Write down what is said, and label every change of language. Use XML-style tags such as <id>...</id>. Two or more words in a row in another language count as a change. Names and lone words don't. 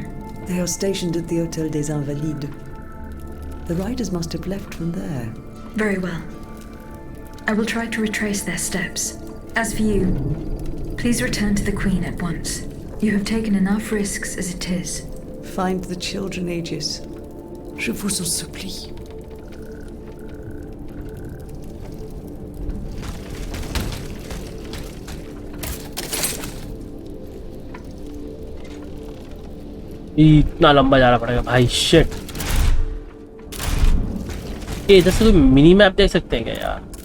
<en>They are stationed at the Hôtel des Invalides. The riders must have left from there. Very well. I will try to retrace their steps. As for you, please return to the Queen at once. You have taken enough risks as it is. Find the children, Aegis.</en> <fr>Je vous en supplie.</fr> <hi>इतना लंबा जाना पड़ेगा भाई शिट। ये इधर से कोई मिनी मैप देख सकते हैं क्या यार?</hi>